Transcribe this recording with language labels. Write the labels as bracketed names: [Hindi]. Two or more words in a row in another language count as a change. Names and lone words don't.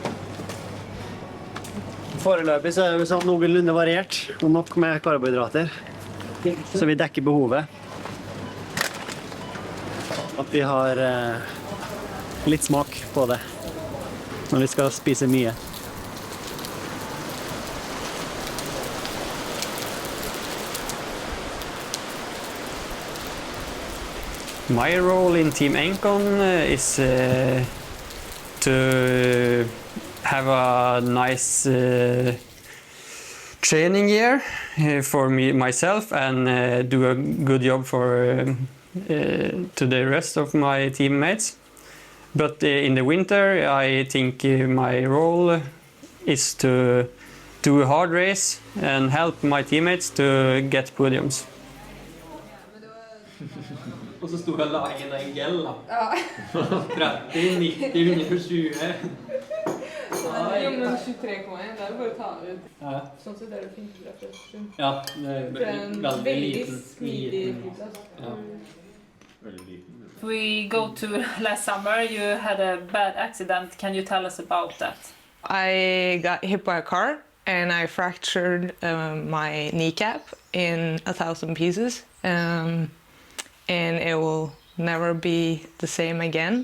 [Norwegian] Foreløpig så er det sånn noenlunde variert, og nok med karbohydrater. Så vi dekker behovet. At vi har litt smak på det når vi skal spise mye. [English] My role in Team Engcon is to have a nice training year for myself and do a good job for to the rest of my teammates. But in the winter, I think my role is to do a hard race and help my teammates to get podiums. [Norwegian] Og så stod jeg lagen en gel da. Ja. 30, 90, 120. Jo, men 23,1, det er bare å ta ut. Ja. Sånn sett er det fint for deg. Ja, det er veldig liten. Ja. [English] If we go to last summer, you had a bad accident. Can you tell us about that? I got hit by a car and I fractured my kneecap in 1,000 pieces. And it will never be the same again.